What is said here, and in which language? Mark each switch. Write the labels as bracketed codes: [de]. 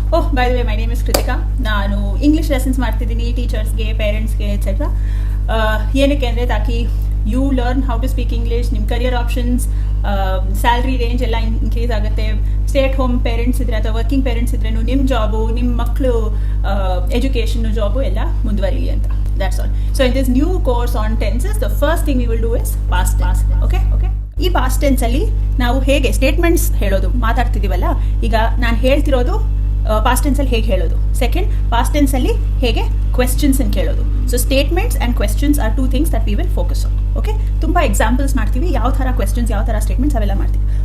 [en] oh, by the way, my name is [kn] Krithika. ನಾನು English lessons ಮಾಡ್ತಿದ್ದೀನಿ ಟೀಚರ್ಸ್ಗೆ, ಪೇರೆಂಟ್ಸ್ಗೆ et cetera. ಏನಕ್ಕೆ ಅಂದರೆ [en] ತಾಕಿ you learn how to speak English. [kn] ನಿಮ್ಮ career options, salary range ಎಲ್ಲ increase ಆಗುತ್ತೆ. ಸ್ಟೇ ಅಟ್ ಹೋಮ್ ಪೇರೆಂಟ್ಸ್ ಇದ್ರೆ ಅಥವಾ ವರ್ಕಿಂಗ್ ಪೇರೆಂಟ್ಸ್ ಇದ್ರೂ ನಿಮ್ಮ ಜಾಬು, ನಿಮ್ಮ ಮಕ್ಕಳು ಎಜುಕೇಷನ್, ಜಾಬು ಎಲ್ಲ ಮುಂದುವರಿಲಿ ಅಂತ. [en] That's all. So in this new course on tenses, the first thing we will do is past tense. Okay. [kn] ಈ ಪಾಸ್ಟ್ ಟೆನ್ಸ್ ಅಲ್ಲಿ ನಾವು ಹೇಗೆ ಸ್ಟೇಟ್ಮೆಂಟ್ಸ್ ಹೇಳೋದು ಮಾತಾಡ್ತಿದೀವಲ್ಲ, ಈಗ ನಾನು ಹೇಳ್ತಿರೋದು ಪಾಸ್ಟ್ ಟೆನ್ಸ್ ಅಲ್ಲಿ ಹೇಗೆ ಹೇಳೋದು. ಸೆಕೆಂಡ್, ಪಾಸ್ಟ್ ಟೆನ್ಸ್ ಅಲ್ಲಿ ಹೇಗೆ ಕ್ವೆಶ್ಚನ್ಸ್ ಅನ್ನು ಕೇಳೋದು. [en] So statements and questions are two things that we will focus on. [kn] Okay, ತುಂಬಾ ಎಕ್ಸಾಂಪಲ್ಸ್ ಮಾಡ್ತೀವಿ, ಯಾವ ತರ ಕ್ವೆಶ್ಚನ್ಸ್, ಯಾವ ತರ ಸ್ಟೇಟ್ಮೆಂಟ್ಸ್ ಅವೆಲ್ಲ ಮಾಡ್ತೀವಿ.